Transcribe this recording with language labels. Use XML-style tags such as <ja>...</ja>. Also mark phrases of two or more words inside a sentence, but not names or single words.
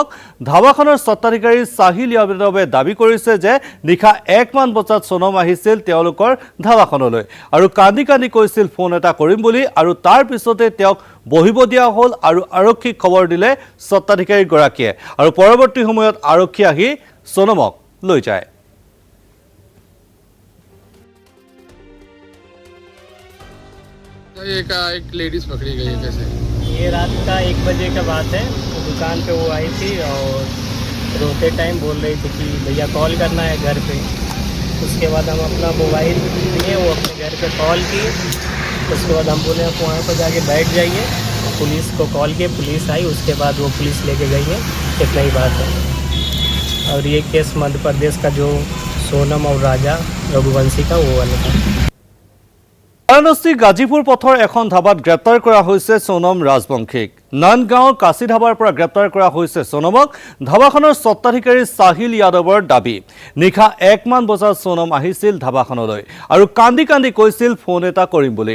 <as>ধাবাখনৰ স্বত্বাধিকাৰী সাহিল যাদৱে দাবী কৰিছে যে নিশা 1 মান বজাত সোনম আহিছিল তেওঁলোকৰ ধাবাখনলৈ আৰু কান্দি কান্দি কৈছিল ফোন এটা কৰিম বুলি আৰু তাৰ পিছতে তেওঁক বহিব দিয়া হ'ল আৰু আৰক্ষীক খবৰ দিলে স্বত্বাধিকাৰীগৰাকীয়ে আৰু পৰৱৰ্তী সময়ত আৰক্ষী আহি সোনমক লৈ যায়।</as> <hi>एक लेडीज पकड़ी गई है। कैसे? ये रात का 1 बजे का बात है। तो दुकान पे वो आई थी और रोते टाइम बोल रही थी कि भैया कॉल करना है घर पे। उसके बाद हम अपना मोबाइल लिए, वो अपने घर पे कॉल की। उसके बाद हम बोले आप वहाँ पर जाके बैठ जाइए। पुलिस को कॉल किए, पुलिस आई। उसके बाद वो पुलिस लेके गई है। इतना ही बात है। और ये केस मध्य प्रदेश का जो सोनम और राजा रघुवंशी का वो वाला था।</hi> <as>বাৰাণসী গাজীপুৰ পথৰ এখন ধাবাত গ্ৰেপ্তাৰ কৰা হৈছে সোনম ৰাজবংশীক। নানগাঁৱৰ কাশী ধাবাৰ পৰা গ্ৰেপ্তাৰ কৰা হৈছে সোনমক। ধাবাখনৰ স্বত্বাধিকাৰী সাহিল যাদৱৰ দাবী, নিশা 1 মান বজাত সোনম আহিছিল ধাবাখনলৈ আৰু কান্দি কান্দি কৈছিল ফোন এটা কৰিম বুলি।</as>